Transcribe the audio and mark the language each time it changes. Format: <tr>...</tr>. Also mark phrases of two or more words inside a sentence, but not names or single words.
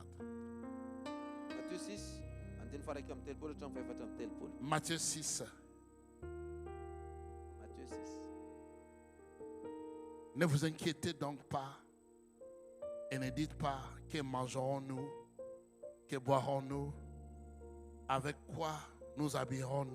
<mg>Matthieu 6, andiny faraiky amin'ny telopolo hatramin'ny faefatra amin'ny telopolo. Matthieu 6. Matthieu 6.</mg> <fr>Ne vous inquiétez donc pas et ne dites pas que mangerons-nous, que boirons-nous, avec quoi nous habillerons-nous.</fr>